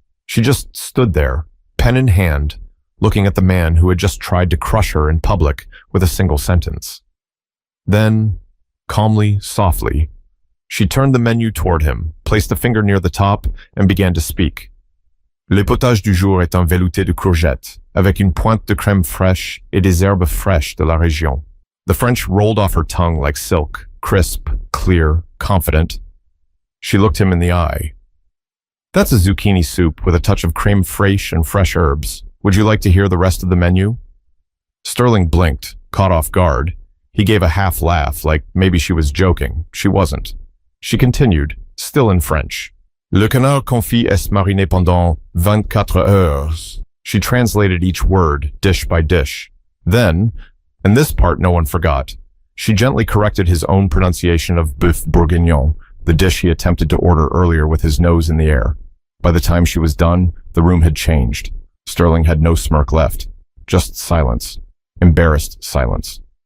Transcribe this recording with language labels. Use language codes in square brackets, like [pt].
[en] She just stood there, pen in hand, looking at the man who had just tried to crush her in public with a single sentence. Then, calmly, softly, she turned the menu toward him, placed a finger near the top, and began to speak. [fr] "Le potage du jour est un velouté de courgettes, avec une pointe de crème fraîche et des herbes fraîches de la région." [en] The French rolled off her tongue like silk, crisp, clear, confident. She looked him in the eye. "That's a zucchini soup with a touch of crème fraîche and fresh herbs. Would you like to hear the rest of the menu?" Sterling blinked, caught off guard. He gave a half laugh, like maybe she was joking. She wasn't. She continued, still in French. [fr] "Le canard confit est mariné pendant 24 heures." [en] She translated each word, dish by dish. Then, and this part no one forgot, she gently corrected his own pronunciation of bœuf bourguignon, the dish he attempted to order earlier with his nose in the air. By the time she was done, the room had changed. Sterling had no smirk left, just silence, embarrassed silence.